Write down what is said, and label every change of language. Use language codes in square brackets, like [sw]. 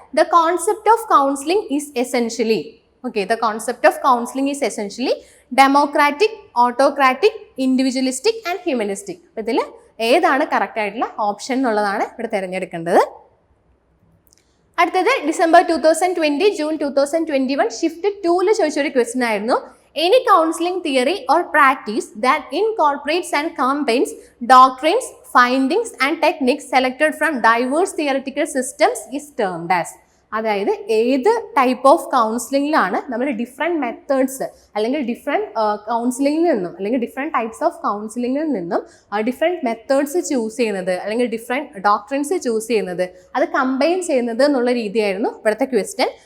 [en] The concept of counselling is essentially. Okay, the concept of counselling is essentially democratic, autocratic, individualistic and humanistic. [ml] അപ്പോൾ ഇതിൽ ഏതാണ് correct ആയിട്ടുള്ള option എന്നുള്ളതാണ് ഇവിടെ തിരഞ്ഞെടുക്കേണ്ടത്. അടുത്തത് ഡിസംബർ 2020 ജൂൺ 2021 ഷിഫ്റ്റ് 2 ചോദിച്ചൊരു ക്വസ്റ്റ്യൻ ആയിരുന്നു. [en] Any counseling theory or practice that incorporates and combines doctrines, findings and techniques selected from diverse theoretical systems is termed as. [ml] അതായത് ഏത് ടൈപ്പ് ഓഫ് കൗൺസിലിംഗിലാണ് നമ്മൾ ഡിഫറെൻറ്റ് മെത്തേഡ്സ് അല്ലെങ്കിൽ ഡിഫറെൻറ്റ് കൗൺസിലിംഗിൽ നിന്നും അല്ലെങ്കിൽ ഡിഫറെൻറ്റ് ടൈപ്സ് ഓഫ് കൗൺസിലിംഗിൽ നിന്നും different methods choose ചെയ്യുന്നത് അല്ലെങ്കിൽ different doctrines choose ചെയ്യുന്നത്, അത് കമ്പൈൻ ചെയ്യുന്നത് എന്നുള്ള രീതിയായിരുന്നു ഇവിടുത്തെ ക്വസ്റ്റ്യൻ.